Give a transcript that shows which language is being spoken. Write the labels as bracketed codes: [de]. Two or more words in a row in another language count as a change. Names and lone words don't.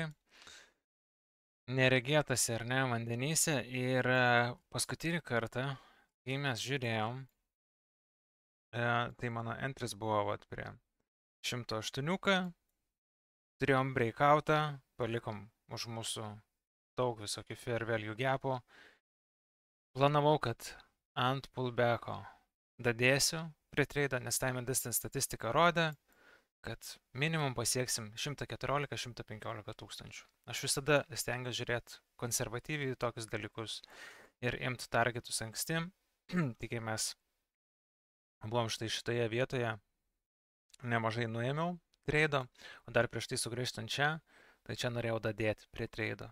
[lt] Neregėtasi ar ne vandenyse. Ir paskutinį kartą, kai mes žiūrėjom, tai mano entris buvo vat prie 108. Turėjom breakoutą, palikom už mūsų daug visokių [en] fair value [lt] gapų. Planavau, kad ant pullbacko dadėsiu prie tradą, nes [en] time and distance [lt] statistika rodė, kad minimum pasieksim 114-115 tūkstančių. Aš visada stengiuosi žiūrėti konservatyviai į tokius dalykus ir imti targetus anksti. Tik kai mes buvom šitoje vietoje, nemažai nuėmiau trado, o dar prieš tai sugrįžtant čia, tai čia norėjau dadėti prie trado.